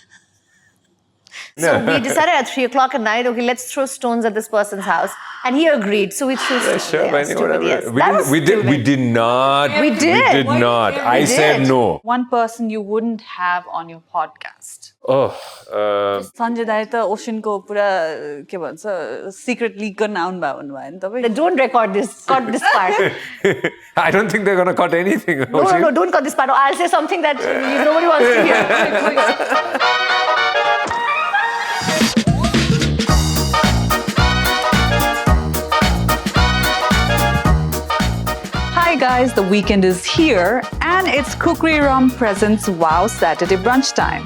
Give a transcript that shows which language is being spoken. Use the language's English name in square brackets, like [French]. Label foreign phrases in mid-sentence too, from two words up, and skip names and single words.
[English] So we decided at 3 o'clock at night, okay, let's throw stones at this person's house. And he agreed. So we threw stones. Sure, Yeah, Benny, whatever. yes. We did not. We did. We did not. I said did. no. One person you wouldn't have on your podcast. Oh. [Nepali] सञ्जय दाइ त ओशिन को पुरा के भन्छ [English] secret leak [Nepali] गर्न आउनु भयो भन्नुभयो नि तपाई. [English] Don't record this. Cut this part. I don't think they're going to cut anything. No, don't cut this part. I'll say something that nobody wants to hear. Hi guys, the weekend is here and it's Khukri Rum presents Wow Saturday Brunch time.